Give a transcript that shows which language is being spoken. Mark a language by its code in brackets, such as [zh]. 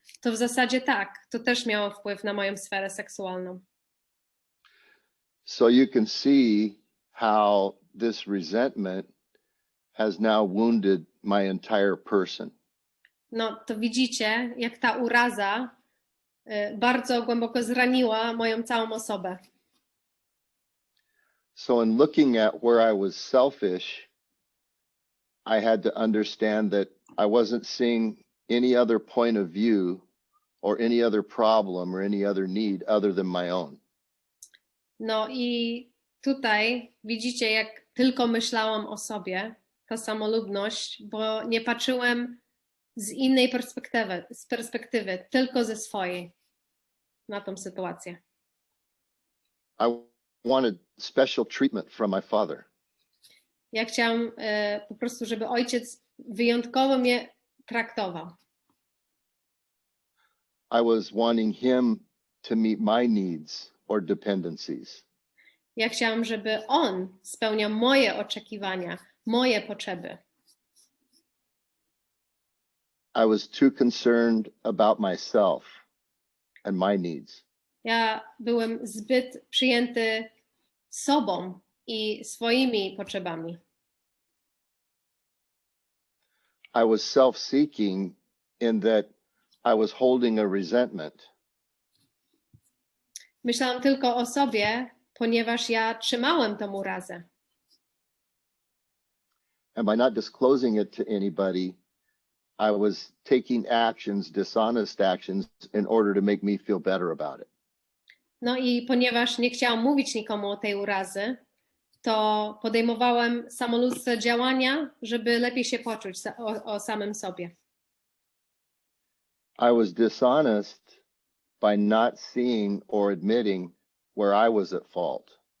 [pl] To w zasadzie tak, to też miało wpływ na moją sferę seksualną. [en] So you can see how this resentment has now wounded my entire person. [pl] No to widzicie, jak ta uraza bardzo głęboko zraniła moją całą osobę. [en] So in looking at where I was selfish, I had to understand that I wasn't seeing any other point of view or any other problem or any other need other than my own. [pl] No i tutaj widzicie, jak tylko myślałam o sobie, ta samolubność, bo nie patrzyłem z innej perspektywy, tylko ze swojej na tą sytuację. [en] I wanted special treatment from my father. [pl] Ja chciałam po prostu, żeby ojciec wyjątkowo mnie traktował. [en] I was wanting him to meet my needs or dependencies. [pl] Ja chciałam, żeby on spełniał moje oczekiwania, moje potrzeby. [en] I was too concerned about myself and my needs. [pl] Ja byłem zbyt przyjęty sobą i swoimi potrzebami. [en] I was self-seeking in that I was holding a resentment. [pl] Myślałam tylko o sobie, ponieważ ja trzymałem tą urazę. [en] And by not disclosing it to anybody, I was taking actions, dishonest actions, in order to make me feel better about it. [pl] No i ponieważ nie chciałam mówić nikomu o tej urazy, to podejmowałem samolubne działania, żeby lepiej się poczuć o samym sobie. [en] I was dishonest by not seeing or admitting where I was at fault.